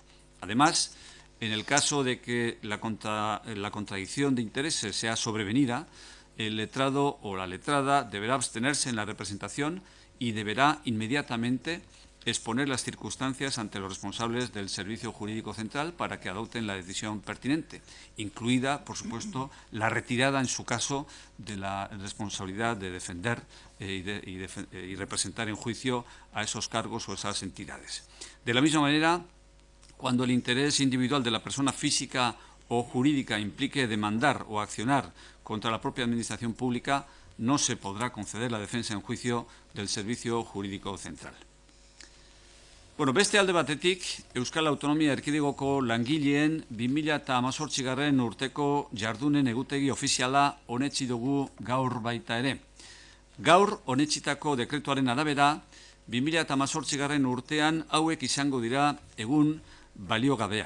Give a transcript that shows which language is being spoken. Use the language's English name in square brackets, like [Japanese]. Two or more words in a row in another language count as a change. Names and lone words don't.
[Spanish] Además, en el caso de que la contradicción de intereses sea sobrevenida, el letrado o la letrada deberá abstenerse en la representación y deberá inmediatamente exponer las circunstancias ante los responsables del Servicio Jurídico Central para que adopten la decisión pertinente, incluida, por supuesto, la retirada, en su caso, de la responsabilidad de defender y representar en juicio a esos cargos o esas entidades. De la misma manera, cuando el interés individual de la persona física o jurídica implique demandar o accionar contra la propia Administración Pública, no se podrá conceder la defensa en juicio del Servicio Jurídico Central. [Basque] Bueno, beste alde batetik, Euskal Autonomia Erkidegoko langileen 2018 urteko jardunen egutegi ofiziala onetsi dugu gaur baita ere. Gaur onetsitako dekretuaren arabera, 2018 urtean hauek izango dira egun baliogabeak.